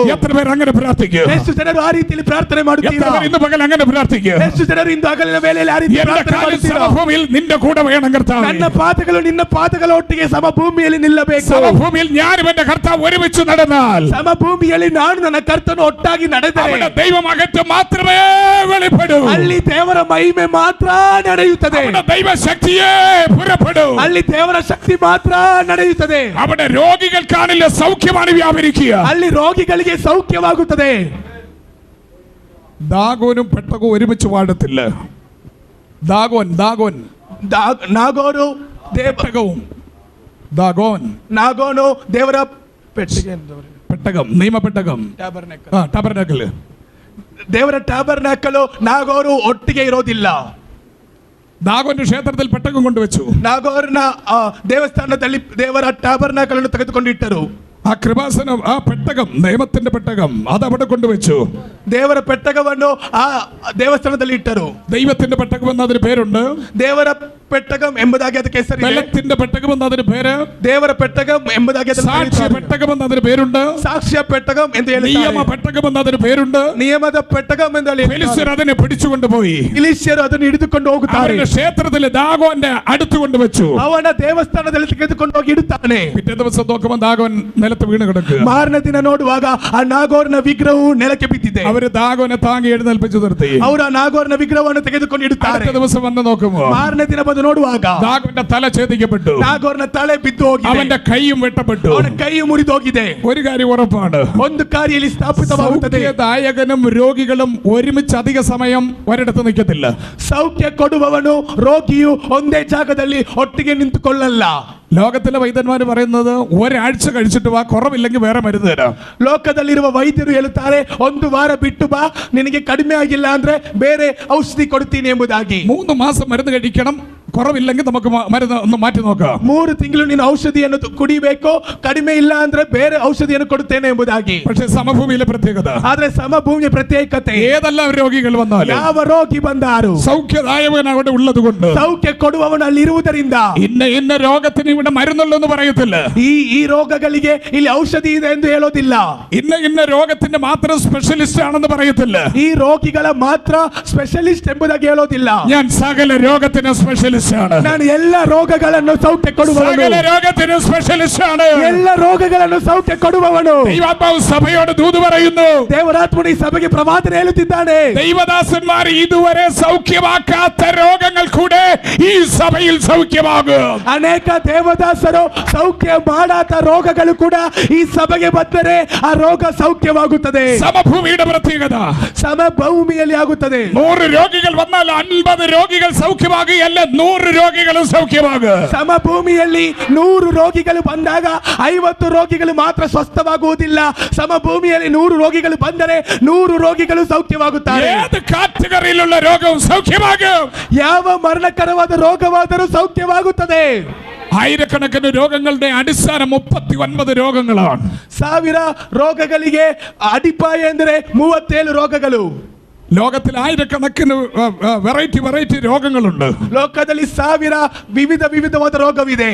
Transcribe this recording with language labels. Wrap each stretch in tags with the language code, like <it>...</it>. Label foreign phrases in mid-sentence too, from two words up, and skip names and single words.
<ml>എത്ര പേർ അങ്ങനെ പ്രാർത്ഥിക്കും?</ml> <kn>ಎಷ್ಟು ಜನರು ಆ ರೀತಿಯಲ್ಲಿ ಪ್ರಾರ್ಥನೆ</kn> <ml>എത്ര</ml> <kn>ಮಾಡುತ್ತೀರಾ?</kn> <ml>പേർ ഇന്ന് പകൽ അങ്ങനെ പ്രാർത്ഥിക്കും?</ml> <kn>ಎಷ್ಟು ಜನರು ಇಂದು ಹಗಲಿನ ವೇಳೆಯಲ್ಲಿ ಆ ರೀತಿ</kn> <ml>എന്റെ</ml> <kn>ಪ್ರಾರ್ಥನೆ</kn> <ml>കാലിൽ</ml> <kn>ಮಾಡುತ್ತೀರಾ?</kn> <ml>സമഭൂമിയിൽ നിന്റെ കൂടെ വേണം കർത്താവേ.</ml> <kn>ನನ್ನ ಪಾದಗಳು ನಿನ್ನ ಪಾದಗಳ ಒಟ್ಟಿಗೆ ಸಮಭೂಮಿಯಲ್ಲಿ ನಿಲ್ಲಬೇಕು.</kn> <ml>സമഭൂമിയിൽ ഞാനും എന്റെ കർത്താവ് ഒരുമിച്ച് നടന്നാൽ</ml> <kn>ಸಮಭೂಮಿಯಲ್ಲಿ ನಾನು ನನ್ನ ಕರ್ತನು ಒಟ್ಟಾಗಿ ನಡೆದರೆ</kn> <ml>അവിടെ ദൈവമഹത്വം മാത്രമേ വെളിപ്പെടൂ.</ml> <kn>ಅಲ್ಲಿ ದೇವರ ಮಹಿಮೆ ಮಾತ್ರ ನಡೆಯುತ್ತದೆ.</kn> <ml>അവിടെ ദൈവശക്തിയേ പുറപ്പെടൂ.</ml> <kn>ಅಲ್ಲಿ ದೇವರ ಶಕ್ತಿ ಮಾತ್ರ ನಡೆಯುತ್ತದೆ.</kn> <ml>അവിടെ രോഗികൾക്കാണില്ല, സൗഖ്യമാണ് വ്യാപരിക്കുക.</ml> <kn>ಅಲ್ಲಿ ರೋಗಿಗಳಿಗೆ ಸೌಖ್ಯವಾಗುತ್ತದೆ.</kn> <ml>ദാഗോനും പെട്ടകവും ഒരുമിച്ച് വാഴത്തില്ല. ദാഗോൻ</ml> <kn>ನಾಗೋನು</kn> <ml>പെട്ടകവും ദാഗോൻ</ml> <kn>ನಾಗೋನು ದೇವರ ಪೆಟ್ಟಿಗೆ</kn> <ml>പെട്ടകം, നിയമപ്പെട്ടകം, ടബർനാക്കിൾ.</ml> <kn>ದೇವರ ಟ್ಯಾಬರ್ನಾಕಲು ನಾಗೋರು ಒಟ್ಟಿಗೆ ಇರೋದಿಲ್ಲ.</kn> <ml>ദാഗോന്റെ ക്ഷേത്രത്തിൽ പെട്ടകം കൊണ്ടുവച്ചു.</ml> <kn>ನಾಗೋರ್ನ ದೇವಸ್ಥಾನದಲ್ಲಿ ದೇವರ ಟ್ಯಾಬರ್ನಾಕಲನ್ನು ತೆಗೆದುಕೊಂಡಿಟ್ಟರು.</kn> <ml>ആ കൃപാസനം, ആ പെട്ടകം, നിയമത്തിന്റെ പെട്ടകം, അത് അവിടെ കൊണ്ടുവച്ചു.</ml> <kn>ದೇವರ ಪೆಟ್ಟಗವನ್ನು ಆ ದೇವಸ್ಥಾನದಲ್ಲಿ ಇಟ್ಟರು.</kn> <ml>ദൈവത്തിന്റെ പെട്ടകം എന്നതിന് പേരുണ്ട്.</ml> <kn>ದೇವರ ಪೆಟ್ಟಗಂ ಎಂಬುದಾಗಿ ಅದಕ್ಕೆ ಹೆಸರಿದೆ.</kn> <ml>ബലത്തിന്റെ പെട്ടകം എന്നതിന് പേര്.</ml> <kn>ದೇವರ ಪೆಟ್ಟಗಂ ಎಂಬುದಾಗಿ ಅದನ್ನು</kn> <ml>സാക്ഷ്യ</ml> <kn>ಕರೆಯುತ್ತಾರೆ.</kn> <ml>പെട്ടകം എന്നതിന് പേരുണ്ട്.</ml> <kn>ಸಾಕ್ಷ್ಯ ಪೆಟ್ಟಗಂ ಎಂದು</kn> <ml>നിയമ</ml> <kn>ಹೇಳುತ್ತಾರೆ.</kn> <ml>പെട്ടകം എന്നതിന് പേരുണ്ട്.</ml> <kn>ನಿಯಮದ ಪೆಟ್ಟಗಂ ಎಂದು ಹೇಳಿ</kn> <ml>ഫിലിസ്ത്യർ അതിനെ പിടിച്ചുകൊണ്ടുപോയി.</ml> <kn>ಫಿಲಿಷ್ಯರು ಅದನ್ನು ಹಿಡಿದುಕೊಂಡು ಹೋಗುತ್ತಾರೆ.</kn> <ml>അവരുടെ ക്ഷേത്രത്തിൽ ദാഗോന്റെ അടുത്ത് കൊണ്ടുവച്ചു.</ml> <kn>ಅವನ ದೇವಸ್ಥಾನದಲ್ಲಿ ತೆಗೆದುಕೊಂಡು ಹೋಗಿ ಇಡುತ್ತಾನೆ.</kn> <ml>പിറ്റേ ദിവസം നോക്കുമ്പോൾ ദാഗോൻ നിലത്ത് വീണ് കിടക്കുക.</ml> <kn>ಮಾರನೇ ದಿನ ನೋಡುವಾಗ ಆ ನಾಗೋರ್ನ ವಿಗ್ರಹವು ನೆಲಕ್ಕೆ ಬಿದ್ದಿದೆ.</kn> <ml>അവര് ദാഗോനെ താങ്ങി എഴുന്നേൽപ്പിച്ചു നിർത്തി.</ml> <kn>ಅವರು ಆ ನಾಗೋರ್ನ ವಿಗ್ರಹವನ್ನು ತೆಗೆದುಕೊಂಡು ಇಡುತ್ತಾರೆ.</kn> <ml>അടുത്ത ദിവസം വന്ന് നോക്കുമ്പോൾ</ml> <kn>ಮಾರನೇ ದಿನ ಬಂದು ಅದು ನೋಡುವಾಗ</kn> <ml>നാഗോന്റെ തല ഛേദിക്കപ്പെട്ടു,</ml> <kn>ನಾಗೋರ್ನ ತಲೆ ಬಿದ್ದು ಹೋಗಿದೆ,</kn> <ml>അവന്റെ കൈയും വെട്ടപ്പെട്ടു.</ml> <kn>ಅವನ ಕೈಯು ಮುರಿದು ಹೋಗಿದೆ.</kn> <ml>ഒരു കാര്യം ഉറപ്പാണ്,</ml> <kn>ಒಂದು ಕಾರ್ಯದಲ್ಲಿ ಸ್ಥಾಪಿತವಾಗುತ್ತದೆ.</kn> <ml>സൗഖ്യദായകനും രോഗികളും ഒരുമിച്ച് അധിക സമയം ഒരിടത്ത് നിൽക്കത്തില്ല.</ml> <kn>ಸೌಖ್ಯ ಕೊಡುವವನು ರೋಗಿಯು ಒಂದೇ ಜಾಗದಲ್ಲಿ ಒಟ್ಟಿಗೆ ನಿಂತುಕೊಳ್ಳಲ್ಲ.</kn> <ml>ലോകത്തിലെ വൈദ്യന്മാർ പറയുന്നത് ഒരാഴ്ച കഴിച്ചിട്ട് വാ, കുറവില്ലെങ്കിൽ വേറെ മരുന്ന് തരാം.</ml> <kn>ಲೋಕದಲ್ಲಿರುವ ವೈದ್ಯರು ಹೇಳುತ್ತಾರೆ, ಒಂದು ವಾರ ಬಿಟ್ಟು ಬಾ, ನಿನಗೆ ಕಡಿಮೆ ಆಗಿಲ್ಲ ಅಂದ್ರೆ ಬೇರೆ ಔಷಧಿ ಕೊಡ್ತೀನಿ ಎಂಬುದಾಗಿ.</kn> <ml>3 മാസം മരുന്ന് കഴിക്കണം, കുറവില്ലെങ്കിൽ നമുക്ക് മരുന്ന് ഒന്ന് മാറ്റി നോക്കാം.</ml> <kn>3 ತಿಂಗಳು ನೀನು ಔಷಧಿಯನ್ನು ಕುಡಿಬೇಕು, ಕಡಿಮೆ ಇಲ್ಲ ಅಂದ್ರೆ ಬೇರೆ ಔಷಧಿಯನ್ನು ಕೊಡುತ್ತೇನೆ ಎಂಬುದಾಗಿ.</kn> <ml>പക്ഷേ സമഭൂമിയിലെ പ്രത്യേകത,</ml> <kn>ಆದ್ರೆ ಸಮಭೂಮಿಯ ಪ್ರತ್ಯೇಕತೆ,</kn> <ml>ഏതെല്ലാം രോഗികൾ വന്നാലും</ml> <kn>ಯಾವ ರೋಗಿ ಬಂದಾರು</kn> <ml>സൗഖ്യദായകൻ അവിടെ ഉള്ളത് കൊണ്ട്,</ml> <kn>ಸೌಖ್ಯ ಕೊಡುವವನು ಅಲ್ಲಿ ಇರುವುದರಿಂದ</kn> <ml>ഇന്ന രോഗത്തിന് ഇവിടെ മരുന്നുള്ളൂ എന്ന് പറയത്തില്ല.</ml> <kn>ಈ ರೋಗಗಳಿಗೆ ಇಲ್ಲಿ ಔಷಧಿ ಇದೆ ಎಂದು ಹೇಳೋದಿಲ್ಲ.</kn> <ml>ഇന്ന രോഗത്തിന്റെ മാത്രം സ്പെഷ്യലിസ്റ്റ് ആണെന്ന് പറയത്തില്ല.</ml> <kn>ಈ ರೋಗಿಗಳ ಮಾತ್ರ ಸ್ಪೆಷಲಿಸ್ಟ್ ಎಂಬುದಾಗಿ ಹೇಳೋದಿಲ್ಲ.</kn> <ml>ഞാൻ സകല രോഗത്തിന് സ്പെഷ്യലിസ്റ്റ് ആണ്.</ml> <kn>ನಾನು ಎಲ್ಲ ರೋಗಗಳನ್ನು ಸೌಖ್ಯ ಕೊಡುವವನು,</kn> <ml>സകല രോഗത്തിന് സ്പെഷ്യലിസ്റ്റ് ആണ്.</ml> <kn>ಎಲ್ಲ ರೋಗಗಳನ್ನು ಸೌಖ್ಯ ಕೊಡುವವನು.</kn> <ml>ദൈവാത്മാവ് സഭയോട് ദൂത് പറയുന്നു.</ml> <kn>ದೇವರಾತ್ಮನು ಈ ಸಭೆಗೆ ಪ್ರವಾದನೆ ಹೇಳುತ್ತಿದ್ದಾನೆ.</kn> <ml>ദൈവദാസന്മാർ ഇതുവരെ സൗഖ്യമാക്കാത്ത രോഗങ്ങൾ കൂടെ ഈ സഭയിൽ സൗഖ്യമാകും.</ml> <kn>ಅನೇಕ ದೇವದಾಸರು ಸೌಖ್ಯ ಮಾಡಾದ ರೋಗಗಳು ಕೂಡ ಈ ಸಭೆಗೆ ಬಂದರೆ ಆ ರೋಗ ಸೌಖ್ಯವಾಗುತ್ತದೆ.</kn> <ml>സമഭൂമിയുടെ പ്രത്യേകത,</ml> <kn>ಸಮಭೂಮಿಯಲ್ಲಿ ಆಗುತ್ತದೆ.</kn> <ml>100 രോഗികൾ വന്നാൽ 50 രോഗികൾ സൗഖ്യമാകുകയല്ല, 100 രോഗികളും സൗഖ്യമാകും.</ml> <kn>ಸಮಭೂಮಿಯಲ್ಲಿ 100 ರೋಗಿಗಳು ಬಂದಾಗ 50 ರೋಗಿಗಳು ಮಾತ್ರ ಸ್ವಸ್ಥವಾಗುವುದಿಲ್ಲ. ಸಮಭೂಮಿಯಲ್ಲಿ 100 ರೋಗಿಗಳು ಬಂದರೆ 100 ರೋಗಿಗಳು ಸೌಖ್ಯವಾಗುತ್ತಾರೆ.</kn> <ml>ഏത് കാറ്റഗറിയിലുള്ള രോഗവും സൗഖ്യമാകും.</ml> <kn>ಯಾವ ಮರಣಕರವಾದ ರೋಗವಾದರೂ ಸೌಖ್ಯವಾಗುತ್ತದೆ.</kn> <ml>ആയിരക്കണക്കിന് രോഗങ്ങളുടെ അടിസ്ഥാനം 39 രോഗങ്ങളാണ്.</ml> <kn>1000 ರೋಗಗಳಿಗೆ ಅಡಿಪಾಯ ಎಂದರೆ 37 ರೋಗಗಳು.</kn> <ml>ലോകത്തിൽ ആയിരക്കണക്കിന് വെറൈറ്റി രോഗങ്ങളുണ്ട്.</ml> <kn>ಲೋಕದಲ್ಲಿ 1000 ವಿವಿಧವಾದ ರೋಗವಿದೆ.</kn>